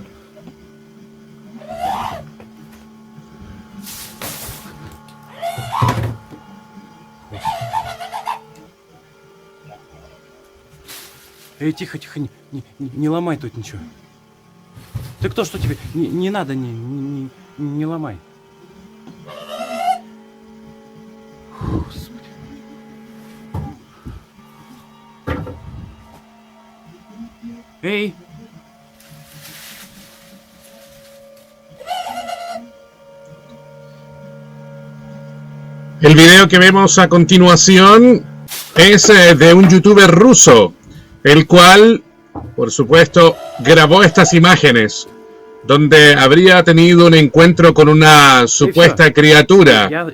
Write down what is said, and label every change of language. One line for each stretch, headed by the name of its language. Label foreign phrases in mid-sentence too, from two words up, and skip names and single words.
Russian: Эй, тихо, тихо, не ломай тут ничего. Ты кто, что тебе? Не надо, не ломай. Господи. Эй!
Spanish: El video que vemos a continuación es de un youtuber ruso, el cual, por supuesto, grabó estas imágenes, donde habría tenido un encuentro con una supuesta criatura.